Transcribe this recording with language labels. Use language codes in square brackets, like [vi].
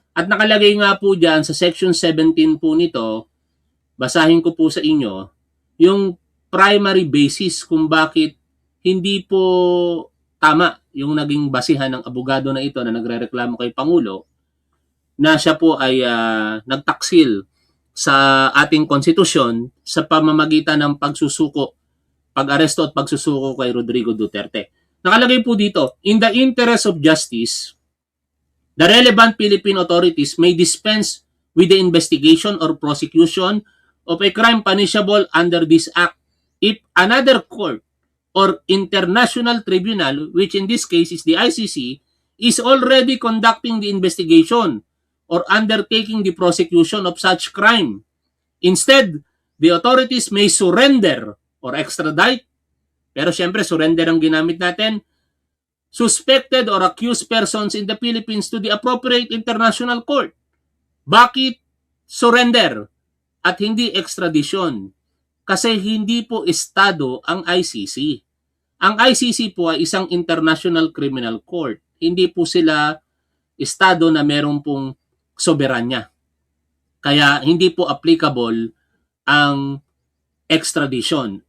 [tl] At nakalagay nga po dyan sa section 17 po nito, basahin ko po sa inyo, yung primary basis kung bakit hindi po tama yung naging basihan ng abogado na ito na nagrereklamo kay Pangulo na siya po ay nagtaksil sa ating konstitusyon sa pamamagitan ng pagsusuko, pag-aresto at pagsusuko kay Rodrigo Duterte. Nakalagay po dito, [en] in the interest of justice, the relevant Philippine authorities may dispense with the investigation or prosecution of a crime punishable under this act if another court or international tribunal, which in this case is the ICC, is already conducting the investigation or undertaking the prosecution of such crime. Instead, the authorities may surrender or extradite, [tl] pero syempre surrender ang ginamit natin, [en] suspected or accused persons in the Philippines to the appropriate international court. [tl] Bakit surrender at hindi extradition? Kasi hindi po estado ang ICC. Ang ICC po ay isang international criminal court. Hindi po sila estado na meron pong soberanya. Kaya hindi po applicable ang extradition.